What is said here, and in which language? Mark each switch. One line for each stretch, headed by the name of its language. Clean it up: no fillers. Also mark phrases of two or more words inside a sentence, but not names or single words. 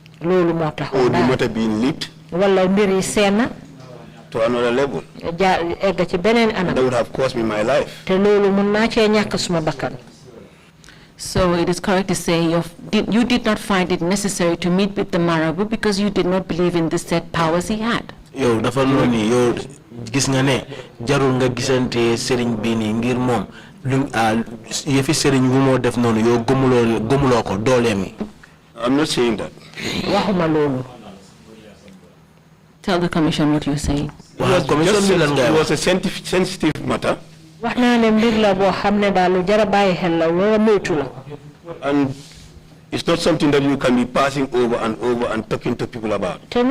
English: Or the matter being leaked to another level. That would have cost me my life. So it is correct to say you did not find it necessary to meet with the Marabu because you did not believe in the said powers he had.
Wolof: Gis nga ne jarul nga gisante serigne bi ni ngir mom yefi serigne bu mo def nonu yo gomulo ko dolem.
English: I'm not saying that.
Wolof: Waxuma lolu.
English: Tell the commission what you're saying. It was a sensitive matter. And it's not something that you can be passing over and talking to people about.